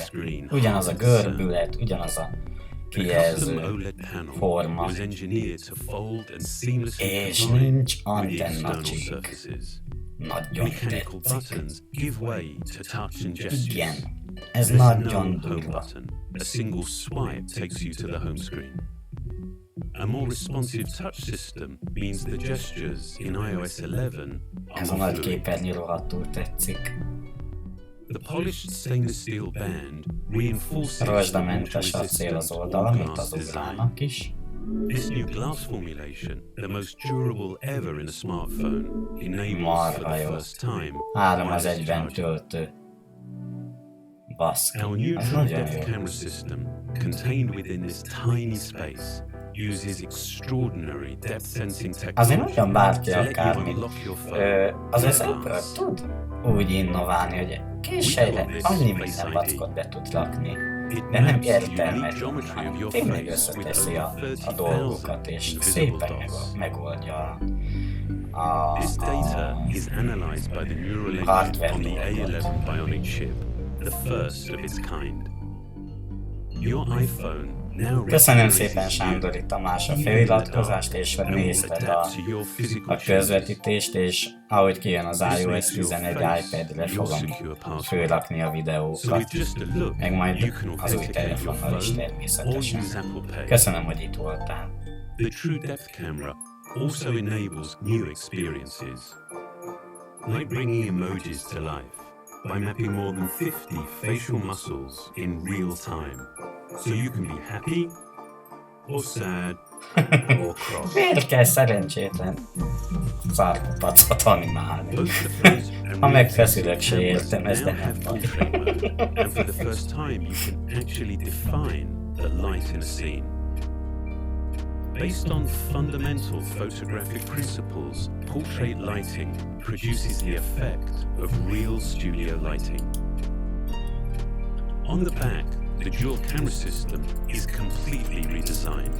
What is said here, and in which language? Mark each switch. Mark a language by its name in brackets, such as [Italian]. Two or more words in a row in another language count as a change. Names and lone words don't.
[Hungarian] Ugyanaz a görbület, ugyanaz a kijelző forma. És nincs antennacsík. Nagyon tetszik. Igen, ez nagyon durva. [English] A single swipe takes you to the home screen. A more responsive touch system means the gestures in iOS 11 [Hungarian] Ez a nagy képernyő rohadtul tetszik. [English] The polished stainless steel band reinforces [Hungarian] rozsdamentes acél az oldal, mint az ugrának is. [English] This new glass formulation, the most durable ever in a smartphone, enables for the first time [Hungarian] 3-1-ben töltő. [English] Our new true depth camera system, contained within this tiny space, uses extraordinary depth sensing [Hungarian] Azért [English] technology [Hungarian] nagyon bárki [English] to let you [Hungarian] akármit. [English] unlock your [Hungarian] Az [English] phone. [Hungarian] Apple tud úgy innoválni, hogy kis helyre annyi minden vackot be tud rakni. De nem értelmetlen, hanem tényleg összeteszi a dolgokat, és szépen megoldja a [English] This data is analyzed by the neural engine on the A11 Bionic chip, the first of its kind. Your iPhone now [Hungarian] Köszönöm szépen, Sándor, itt Tamás, a feliratkozást, és hogy nézted a közvetítést, és ahogy kijön az iOS 11 iPad-re fogom fölrakni a videókat, meg majd az új telefonnal is természetesen. Köszönöm, hogy itt voltál. [English] The true depth camera also enables new experiences, like bringing emojis to life by mapping more than 50 facial muscles in real time, so you can be happy or sad or cross. [Hungarian] Miért kell szerencsétlen szarkupacot animálni? Ha megfeszülök, se értem, ez de nem baj. [English] And for the first time, you can actually define the light in a scene. Based on fundamental photographic principles, portrait lighting produces the effect of real studio lighting. On the back, the dual camera system is completely redesigned.